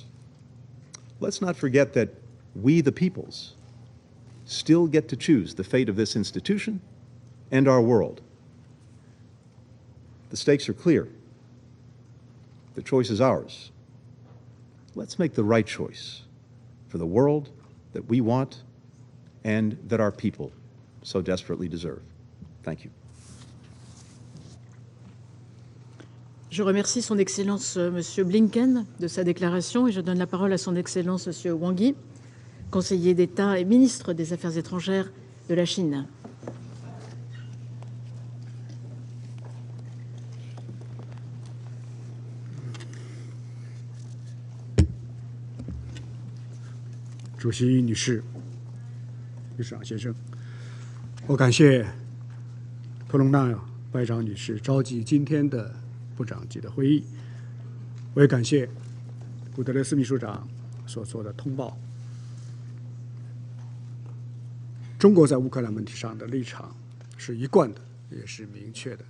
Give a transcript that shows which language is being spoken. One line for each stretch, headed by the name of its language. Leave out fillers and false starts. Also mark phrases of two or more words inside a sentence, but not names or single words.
English: Let's not forget that we, the peoples, still get to choose the fate of this institution and our world. The stakes are clear. The choice is ours. Let's make the right choice for the world that we want and that our people so desperately deserve. Thank you.
French: Je remercie son Excellence Monsieur Blinken de sa déclaration et je donne la parole à son Excellence Monsieur Wang Yi, conseiller d'État et ministre des Affaires étrangères de la Chine.
Chinese: Madame 主席、女士、秘书长先生，我感谢特隆纳外长女士召集今天的部长级的会议，我也感谢古特雷斯秘书长所做的通报。中国在乌克兰问题上的立场是一贯的，也是明确的。